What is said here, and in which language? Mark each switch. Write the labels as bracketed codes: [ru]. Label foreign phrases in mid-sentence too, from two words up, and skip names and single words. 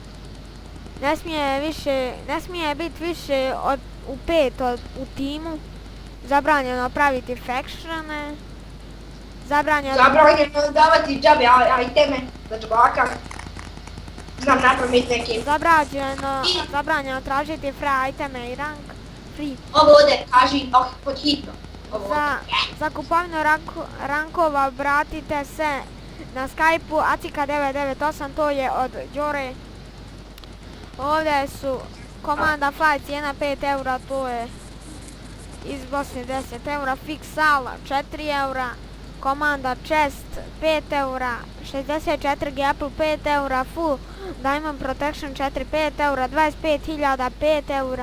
[bs] Ne smije biti više u 5 u timu. Zabranjeno praviti factione. Zabranjeno davati džabe iteme za džabaka. Znam napraviti neki. Zabranjeno tražiti free iteme i rank. Free. Ovo ovdje kaži pod hitno. Za kupovinu rankova obratite se na Skype-u Acika998, to je od Đore. Ovdje su komanda fly cijena 5 eura, to je iz Bosne 10 eura, Fixal 4 eura, komanda Chest 5 eura, 64 Apple 5 eura, [en] Full Diamond Protection [bs] 4 5 eura, 25.000 5 eura.